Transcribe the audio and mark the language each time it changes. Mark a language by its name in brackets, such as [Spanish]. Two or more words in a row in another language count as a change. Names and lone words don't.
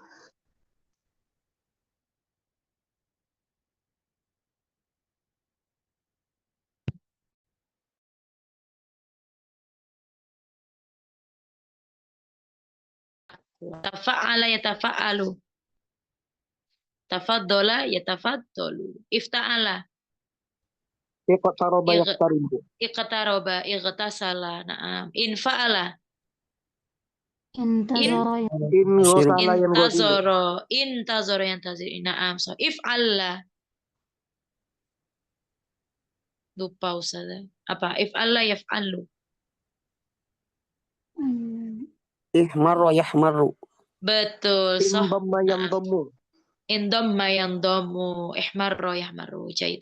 [Arabic] تفاعل يتفاعل. تفضل يتفضل. Ifta'ala. اقترب يقترب. اقترب اقتسل. نعم انفعل. Intazara غسل ينغسل. انتظر ينتظر نعم. So, [Malay] if'alla. Lupa Ustazah. Apa? [Arabic] افعلّ يفعلّ. احمرّ يحمرّ. Betul. انضمّ ينضمّ. انضم ينضم احمرّ يحمرّ. Jahit.